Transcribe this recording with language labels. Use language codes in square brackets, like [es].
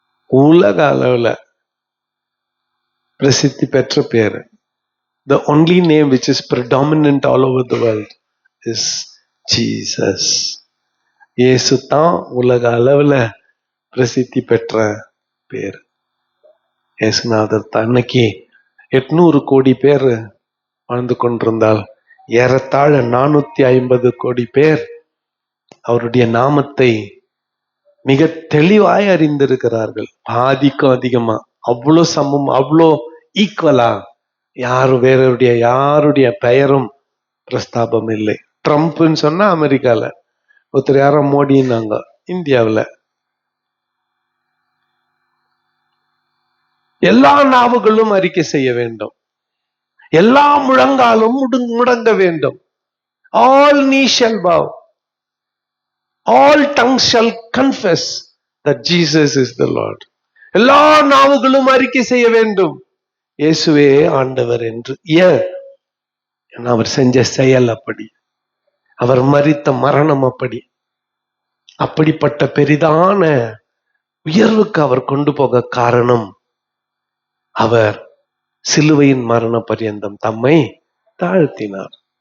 [ta] உலக அளவுல பிரசித்தி பெற்ற பேரு, [en] the only name which is predominant all over the world is Jesus. [ta] இயேசு தான் உலக அளவுல பிரசித்தி பெற்ற பேர். இயேசுநாதர் தான். அன்னைக்கு 800 கோடி பேர் வாழ்ந்து கொண்டிருந்தால் ஏறத்தாழ 450 கோடி பேர் அவருடைய நாமத்தை மிக தெளிவாய் அறிந்திருக்கிறார்கள். பாதிக்கும் அதிகமா, அவ்வளோ சமம், அவ்வளோ ஈக்குவலா யாருடைய பெயரும் பிரஸ்தாபம் இல்லை. ட்ரம்ப்னு சொன்னா அமெரிக்கால, ஒருத்தர் யாரோ மோடின்னாங்க இந்தியாவில். எல்லா நாவுகளும் அறிக்கை செய்ய வேண்டும், எல்லா முழங்காலும் முடங்க வேண்டும். [en] All knees shall bow, all tongues shall confess that Jesus is the Lord. [ta] எல்லா நாவுகளும் அறிக்கை செய்ய வேண்டும், இயேசுவே ஆண்டவர் என்று. ஏன்? ஏன்னா அவர் செஞ்ச செயல் அப்படி, அவர் மரித்த மரணம் அப்படி. அப்படிப்பட்ட பெரிதான உயர்வுக்கு அவர் கொண்டு போக காரணம், அவர் சிலுவையின் மரண பரியந்தம் தம்மை தாழ்த்தினார்.